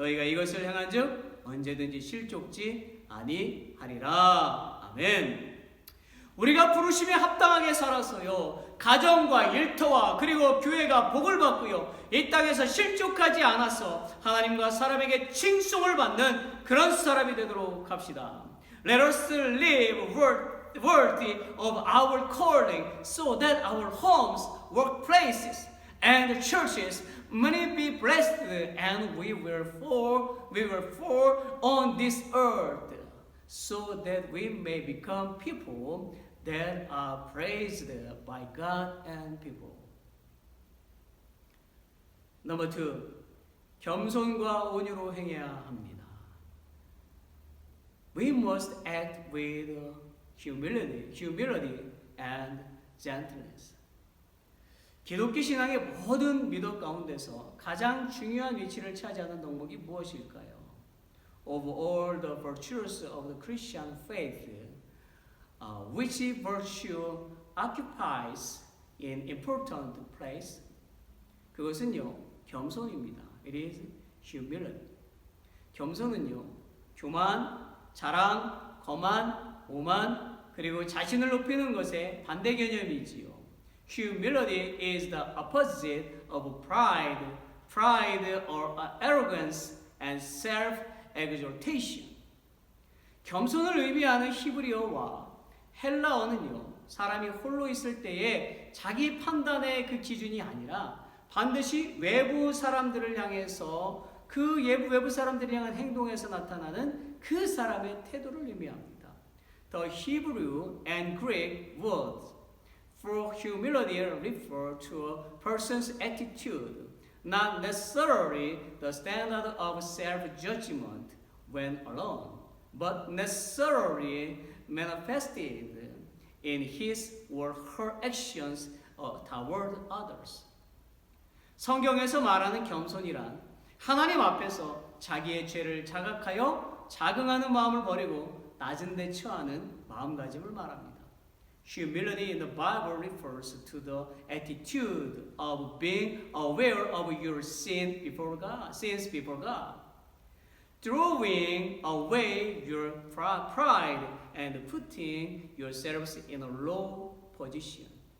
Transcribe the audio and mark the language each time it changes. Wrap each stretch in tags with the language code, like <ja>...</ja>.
<ko>너희가 이것을 행한즉 언제든지 실족지 아니하리라. 아멘. 우리가 부르심에 합당하게 살아서요, 가정과 일터와 그리고 교회가 복을 받고요, 이 땅에서 실족하지 않아서 하나님과 사람에게 칭송을 받는 그런 사람이 되도록 합시다.</ko> <en>Let us live worthy of our calling so that our homes, workplaces, and churches may be blessed and we were for on this earth so that we may become people that are praised by God and people. Number 2,</en> <ko>겸손과 온유로 행해야 합니다.</ko> <en>We must act with humility and gentleness.</en> <ko>기독교 신앙의 모든 미덕 가운데서 가장 중요한 위치를 차지하는 덕목이 무엇일까요?</ko> <en>Of all the virtues of the Christian faith, which virtue occupies an important place?</en> <ko>그것은요, 겸손입니다.</ko> <en>It is humility.</en> <ko>겸손은요, 교만, 자랑, 거만, 오만, 그리고 자신을 높이는 것의 반대 개념이지요.</ko> <en>Humility is the opposite of pride or arrogance and self-exaltation.</en> <ko>겸손을 의미하는 히브리어와 헬라어는요, 사람이 홀로 있을 때에 자기 판단의 그 기준이 아니라 반드시 외부 사람들을 향해서 그 외부 사람들을 향한 행동에서 나타나는 그 사람의 태도를 의미합니다.</ko> <en>The Hebrew and Greek words for humility refer to a person's attitude, not necessarily the standard of self-judgment when alone, but necessarily manifested in his or her actions toward others.</en> <ko>성경에서 말하는 겸손이란 하나님 앞에서 자기의 죄를 자각하여 자긍하는 마음을 버리고 낮은 데 처하는 마음가짐을 말합니다.</ko> <en>Humility in the Bible refers to the attitude of being aware of your sins before God, throwing away your pride and putting yourselves in a low position.</en>